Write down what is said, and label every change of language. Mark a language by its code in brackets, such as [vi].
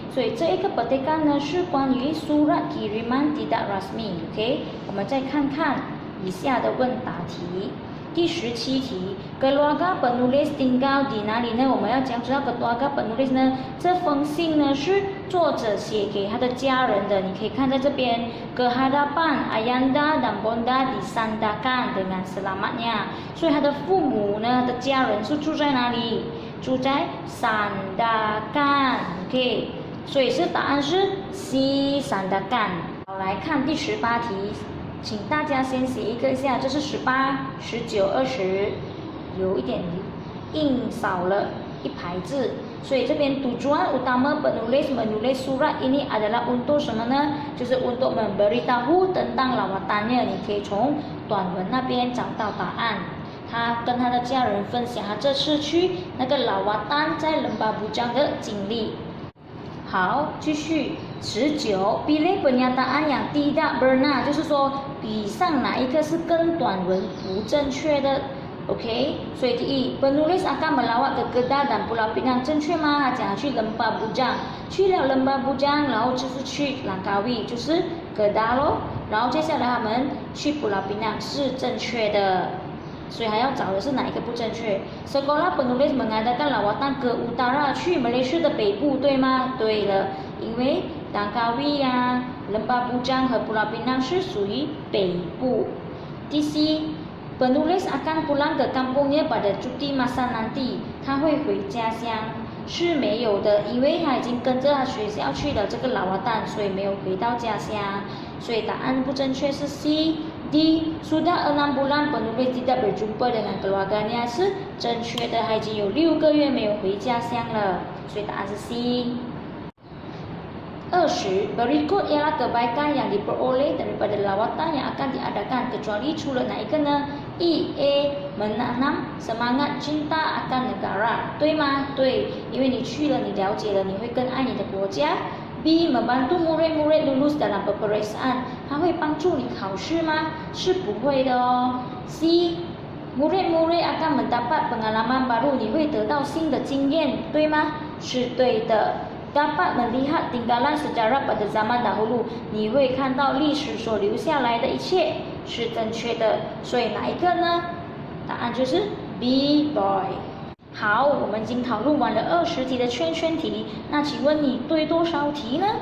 [zh] 所以这一个 petikan 呢是关于 [ms] surat kiriman tidak rasmi， [zh] OK？ 我们再看看以下的问答题。第17题 ， [ms] keluarga penulis tinggal di [zh] 哪里呢？我们要讲知道 [ms] keluarga penulis [zh] 呢，这封信呢是作者写给他的家人的。你可以看在这边 [ms] ，kehadapan ayanda dan bonda disandarkan dengan selamatnya。 [zh] 所以他的父母呢，他的家人是住在哪里？住在sandarkan。OK， 所以是答案是 C sandarkan。好，来看第18题。请大家先写一个一下，这是18、19、20，有一点印少了一排字，所以这边 [ms] tujuan utama penulis menulis surat ini adalah untuk [zh] 什么呢？ [ms] 就是 untuk memberitahu tentang lawatannya。 [zh] 你可以从短文那边找到答案。他跟他的家人分享他这次去那个lawatan在Lembah Bujang的经历。好，继续19 [ms] pilih pernyataan yang tidak benar， [zh] 就是说以上哪一个是跟短文不正确的 ？OK， 所以第一 [ms] penulis akan melawat ke Kedah dan Pulau Pinang， [zh] 正确吗？他讲去Lembah Bujang， 去了Lembah Bujang， 然后就是去Langkawi， 就是 Kedah 咯，然后接下来他们去Pulau Pinang是正确的。所以还要找的是哪一个不正确 ？ [ms] Sekolah penulis mengadakan lawatan ke utara， [zh] 去马来西亚的北部，对吗？对了，因为Langkawi 呀、Lembah Bujang 和Pulau Pinang 是属于北部。 [ms] 第C，penulis akan pulang ke kampungnya pada cuti masa nanti， [zh] 他会回家乡。是没有的，因为他已经跟着他学校去了这个lawatan，所以没有回到家乡。所以答案不正确是 C。D [ms] sudah 6 bulan penulis tidak berjumpa dengan keluarganya [zh] 是正确的，他已经有6个月没有回家乡了，所以答案是 C。 [ms] 20 berikut ialah kebaikan yang diperoleh daripada lawatan yang akan diadakan kecuali [zh] 除了哪一个呢 [ms] ？A menanam semangat cinta akan negara， [zh] 对吗？对，因为你去了，你了解了，你会更爱你的国家。 [ms] B membantu murid-murid lulus dalam peperiksaan， [zh] 它会帮助你考试吗？是不会的哦。 [ms] C murid-murid akan mendapat pengalaman baru， [zh] 你会得到新的经验，对吗？是对的。 [ms] Dapat melihat tinggalan sejarah pada zaman dahulu， [zh] 你会看到历史所留下来的一切，是正确的。所以哪一个呢？答案就是 B boy。好，我们已经讨论完了20题的圈圈题，那请问你对多少题呢？